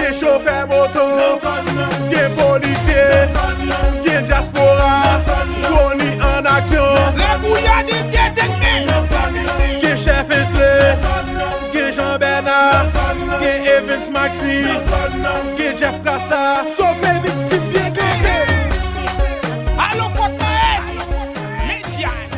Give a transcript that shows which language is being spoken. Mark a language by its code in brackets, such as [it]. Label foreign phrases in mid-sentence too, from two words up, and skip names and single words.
[ht] Gen chofè moto. Nan zòn nan. Gen polisye. Nan zòn nan. Gen diaspora. Nan zòn nan. Koni an aksyon. Nan zòn nan. Lè kou ya di tèt enmi. Nan zòn nan. Gen chèf enslè. Nan zòn nan. Gen Jean Bernard, gen Evans Maxi, gen Jeff Rasta, Sofe Victime, bien, bien, bien. Alo, Fort Myers, Media.